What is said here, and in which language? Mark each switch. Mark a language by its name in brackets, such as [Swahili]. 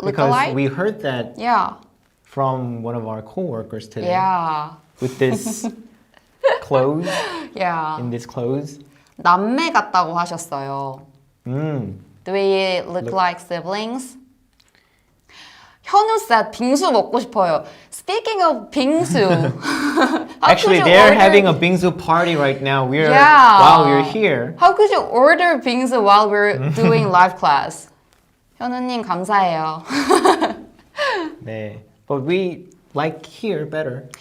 [English] Because we heard that Yeah, from one of our co-workers today. yeah, With this clothes, yeah. in this clothes. [Korean] 남매 같다고 하셨어요. Mm. [English] Do we look like siblings? [Korean] 현우 said 빙수 먹고 싶어요. [English] Speaking of 빙수, how Actually, could you they're order- having a bingsu party right now. Yeah. While we're here. How could you order 빙수 while we're doing live class? [Korean] 현우님 감사해요. [English] 네. But we like here better.